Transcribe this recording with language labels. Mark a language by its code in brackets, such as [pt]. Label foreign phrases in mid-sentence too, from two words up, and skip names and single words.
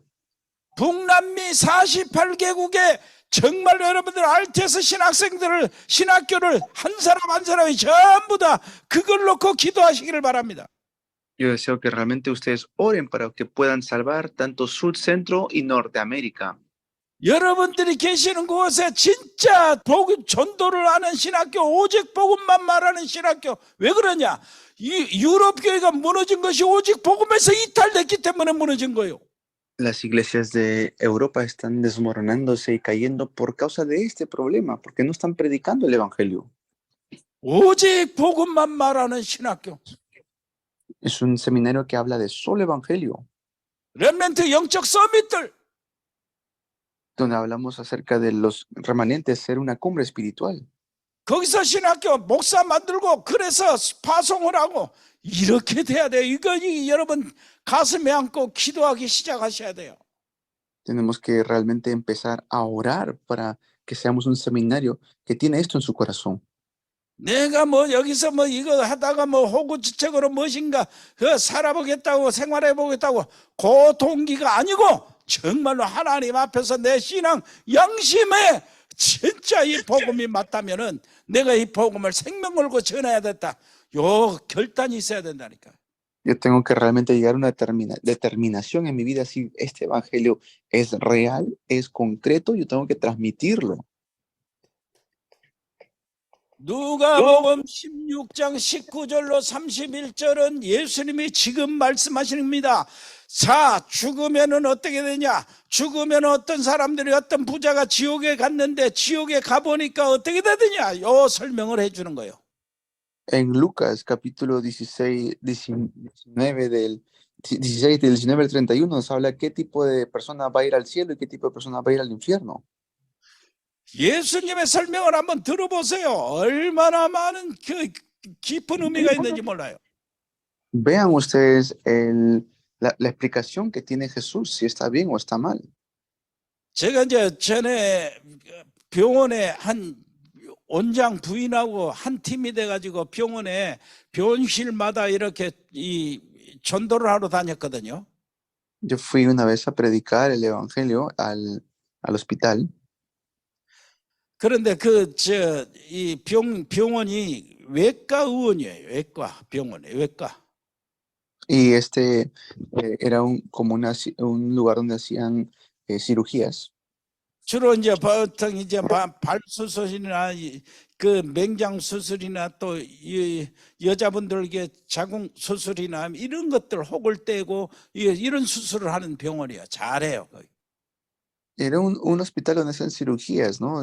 [ko] 북남미 48개국에 정말 여러분들 RTS 신학교를 한 사람이 전부 다 그걸 놓고 기도하시기를 바랍니다. [es] Yo deseo que realmente ustedes oren para que puedan salvar tanto Sur, Centro y Norteamérica. [ko] 여러분들이 계시는 곳에 진짜 복음 전도를 하는 신학교, 오직 복음만 말하는 신학교. 왜 그러냐? 이 유럽 교회가 무너진 것이 오직 복음에서 이탈됐기 때문에 무너진 거예요. [es] Las iglesias de Europa están desmoronándose y cayendo por causa de este problema, porque no están predicando el Evangelio. [ko] 오직 복음만 말하는 신학교. [es] Es un seminario que habla de solo Evangelio, [ko] 렘넌트 영적 서밋들. [es] donde hablamos acerca de los remanentes, ser una cumbre espiritual. [ko] 거기서 신학교 목사 만들고 그래서 파송을 하고 이렇게 돼야 돼요. 이거 여러분 가슴에 안고 기도하기 시작하셔야 돼요. [es] Tenemos que realmente empezar a orar para que seamos un seminario que tiene esto en su corazón. [ko] 내가 여기서 이거 하다가 호구지책으로 무엇인가 살아보겠다고 생활해보겠다고 그 동기가 아니고 정말로 하나님 앞에서 내 신앙 양심에 진짜 이 복음이 맞다면은 내가 이 복음을 생명 걸고 전해야 됐다. 요 결단이 있어야 된다니까. [es] Yo tengo que realmente llegar a una determinación en mi vida. Si este evangelio es real, es concreto, yo tengo que transmitirlo. [ko] 누가복음 16장 19절로 31절은 예수님이 지금 말씀하시는 겁니다. 자, 죽으면은 어떻게 되냐? 죽으면 어떤 사람들이 어떤 부자가 지옥에 갔는데 지옥에 가보니까 어떻게 되느냐? 요 설명을 해주는 거예요. [es] En Lucas, capítulo 16, 19 del 16 del 19 al 31, nos habla qué tipo de persona va a ir al cielo y qué tipo de persona va a ir al infierno. [ko] 예수님의 설명을 한번 들어보세요. 얼마나 많은 깊은 의미가 있는지 몰라요. [es] Vean ustedes la explicación que tiene Jesús, si está bien o está mal. [ko] 제가 이제 전에 병원에 한 원장 부인하고 한 팀이 돼가지고 병원에 병실마다 이렇게 이 전도를 하러 다녔거든요. [es] Yo fui una vez a predicar el evangelio al hospital. [ko] 그런데 이 병원이 외과 의원이에요. 외과 병원에 외과. [es] Y era como un lugar donde hacían cirugías. [ko] 주로 이제 보통 이제 발 수술이나 그 맹장 수술이나 또 이 여자분들에게 자궁 수술이나 이런 것들 혹을 떼고 이런 수술을 하는 병원이에요. 잘해요. [es] Era un hospital donde hacen cirugías, ¿no?